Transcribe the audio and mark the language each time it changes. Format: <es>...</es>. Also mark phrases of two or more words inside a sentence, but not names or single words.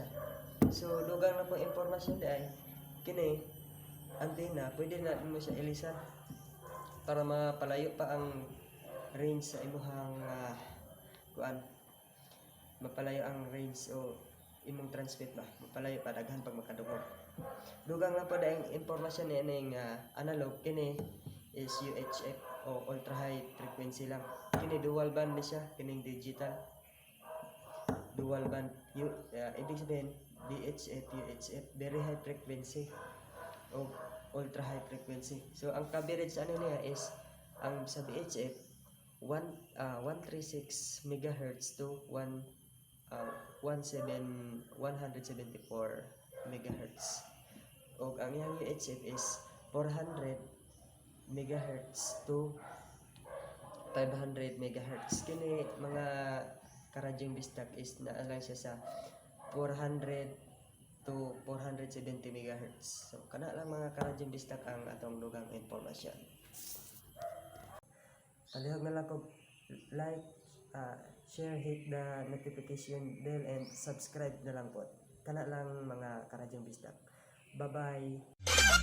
<ceb>So dugang na po impormasyon di ay kini antenna pwede na mo siya ilisan para mapalayo pa ang range sa imuhang kuan, mapalayo ang range o imong transmit ba, mapalayo pa daghan pag makadungog. Dugang lang po ang impormasyon ni aning analog, kini is UHF o</ceb> <en>ultra high frequency</en> <ceb>lang. Kini</ceb> <en>dual band</en> <ceb>ni siya, kining</ceb> <en>digital dual band.</en> <tl>Ibig sabihin VHF, UHF,</tl> <en>very high frequency</en> <tl>o</tl> <en>ultra high frequency.</en> <ceb>So ang coverage ano niya is, ang sa VHF</ceb> <en>136 megahertz to 174 megahertz.</en> <ceb>O ang iyang UHF is</ceb> <en>400 megahertz to 500 megahertz.</en> <ceb>Kini mga karadyong bistak is naa lang siya sa 400 to 470 megahertz. So kana lang mga karadyong bistak ang atong dugang impormasyon. Palihog na lang ko</ceb> <en>like, share, hit the notification bell and subscribe</en> <ceb>na lang po. Kana lang mga karadyong bistak.</ceb> <en>Bye bye.</en>